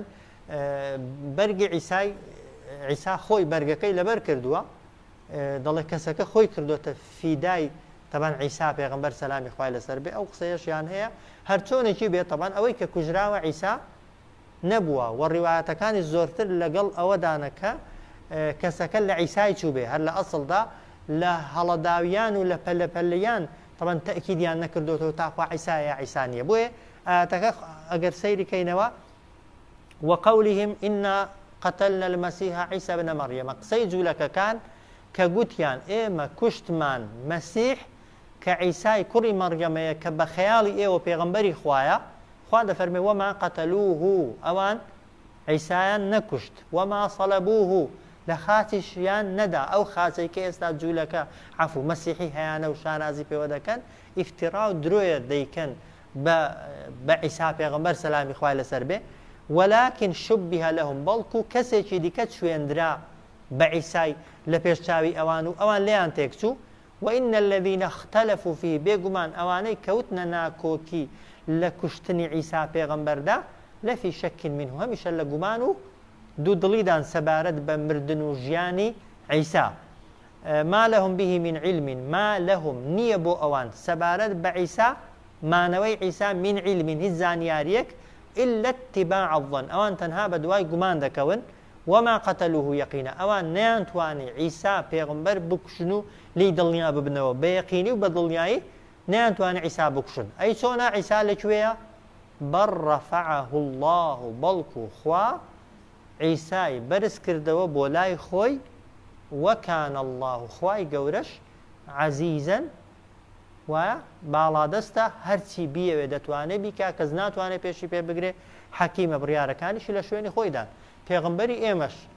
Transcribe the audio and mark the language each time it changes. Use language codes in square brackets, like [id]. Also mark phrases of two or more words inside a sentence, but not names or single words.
[ckb] بەرگی عیسا خۆی بەرگەکەی لەبەر کردووە دەڵێ کەسەکە خۆی کردوتە فیدای تەبان عیسا پێغەمبەر سەلامی خوای لەسەر بێ ئەو قسەیەشیان هەیە هەر چۆنێکی بێت تەبان ئەوەی کە کوژراوە عیسا نەبووە و ڕیوایەتەکانی زۆرتر لەگەڵ ئەوەدانەکە کەسەکە لە عیسای چوو بێ هەر لە ئەسڵدا لە هەڵەداویان و لە پەلەپەلیان طبعا تأکیدیان نەکردوتەوە تاخوا عیسایە عیسانیە بۆیە ئاەتەکە ئەگەر سەیری کەینەوە [ar] وقولهم إنا قتلنا المسيح عيسى بن مريم [ckb] قسەی جوولەکەکان کە گوتیان ئێمە کوشتمان مەسیح کە عیسای کوڕی مەڕیەمەیە کە بە خەیاڵی ئێوە پێغەمبەری خوایە خوا دەفەرمێ [ar] وما قتلوه [ckb] ئەوان عیسایان نەکوشت [ar] وما صلبوه [ckb] لە خاتیشیان نەدا ئەو خاچەی کە ئێستا جوولەکە عەفو مەسیحی هەیانە و شانازی پێوە دەکەن ئیفترا و درۆیە دەیکەن بە عیسا پێغەمبەر سەلامی خوای لەسەر بێ [ar] ولكن شبه لهم [ckb] بەڵکو کەسێکی دیکە شوێندرا بە عیسای لە پێشچاوی ئەوان و ئەوان لێیان تێکچوو [ar] وإن الذين اختلفوا فيه [ckb] بێگومان ئەوانەی کەوتنە ناکۆکی لە کوشتنی عیسا پێغەمبەردا [ar] لەفی شەکین منه [ckb] هەمیشە لە گومان و دوو دڵیدان سەبارەت بە مردن و ژیانی عیسا [ar] ما لهم به من علم ما لهم [ckb] نییە بۆ ئەوان سەبارەت بە عیسا مانەوەی عیسا [ar] من علم [ckb] هیچ زانیاریەک إلا [ar] اتباع الظن [ckb] ئەوان تەنها بە دوای گومان دەکەون [ar] وما قتلوه يقينا [ckb] ئەوان نەیانتوانی عیسا پێغەمبەر بکوشن و لی دڵنیا ببنەوە بە یەقینی و بە دڵنیایی نەیانتوانی عیسا بکوشن ئەی چۆنە عیسا لەکوێیە [ar] بەڕ ڕەفەعەه الله [ckb] بەڵکو خوا عیسای بەرز کردەوە بۆ لای خۆی [ar] وەکان الله [ckb] خوای گەورەش عەزیزەن وایە باڵادەستە هەرچی بیەوێ دەتوانێت بیکا کەس ناتوانێت پێشی پێ بگرێ حەکیمە بڕیارەکانیشی لە شوێنی خۆیدان پێغەمبەری ئێمەش